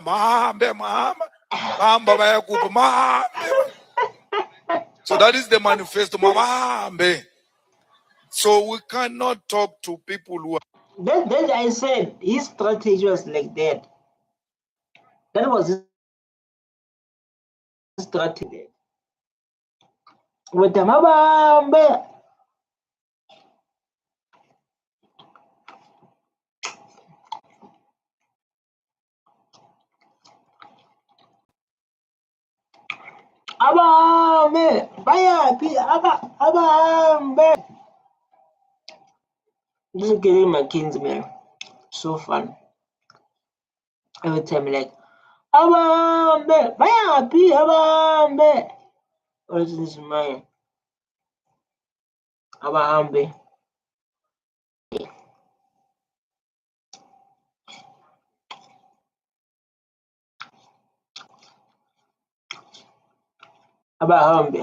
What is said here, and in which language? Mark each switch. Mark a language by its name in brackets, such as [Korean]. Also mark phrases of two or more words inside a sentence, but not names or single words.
[English] So that is the manifesto. So we cannot talk to people who are... That I said, his strategy was like that. That was his strategy. with them. [Zulu] Abahambe. Abahambe. Bayapi. Abahambe. [English] This is Gayton McKenzie, man. So fun. Every time, like, [Zulu] Abahambe. Bayapi. Abahambe. [English] What is this, man? [Zulu] Abahambe. Abahambe.